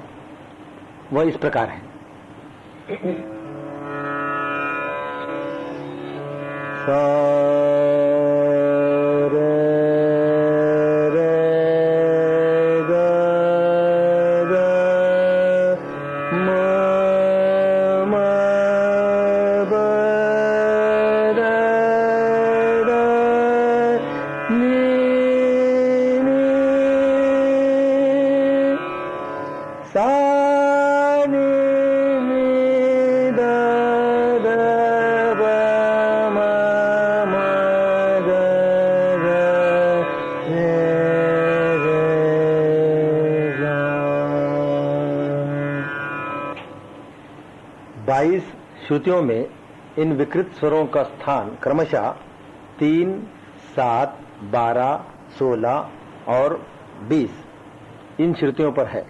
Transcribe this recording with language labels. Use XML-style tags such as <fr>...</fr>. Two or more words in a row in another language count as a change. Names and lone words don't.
<hi>वह इस प्रकार है। सा रे रे ग ग म म ब द द नी नी सा नी नी द द ब म म ग ग रे रे ग। 22 श्रुतियों में इन विकृत स्वरों का स्थान क्रमशः 3, 7, 12, 16 और 20 इन श्रुतियों पर है।</hi>